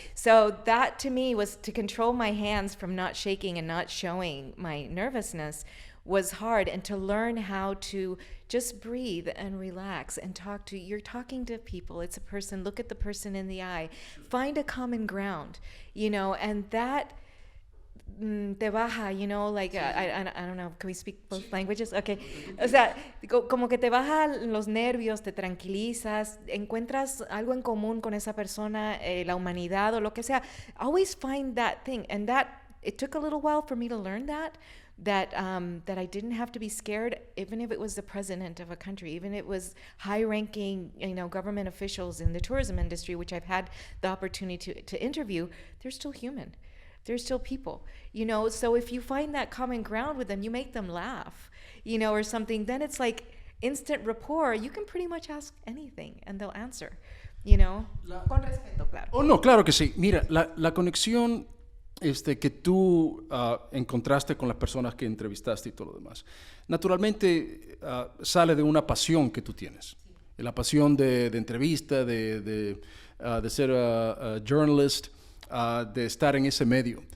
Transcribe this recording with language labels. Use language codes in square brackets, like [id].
[en] So that to me was to control my hands from not shaking and not showing my nervousness was hard, and to learn how to just breathe and relax and you're talking to people. It's a person, look at the person in the eye, find a common ground, you know, and that [es] te baja, [en] you know, like, I don't know, can we speak both languages? Okay. [es] O sea, como que te baja los nervios, te tranquilizas, encuentras algo en común con esa persona, la humanidad o lo que sea. [en] Always find that thing. And it took a little while for me to learn that I didn't have to be scared, even if it was the president of a country, even if it was high-ranking, you know, government officials in the tourism industry, which I've had the opportunity to interview. They're still human. They're still people, you know. So if you find that common ground with them, you make them laugh, you know, or something, then it's like instant rapport. You can pretty much ask anything and they'll answer, you know. [es] Con respeto, claro. Oh, no, claro que sí. Mira, la conexión que tú encontraste con las personas que entrevistaste y todo lo demás, naturalmente sale de una pasión que tú tienes. La pasión de entrevista, de ser journalist, de estar en ese medio.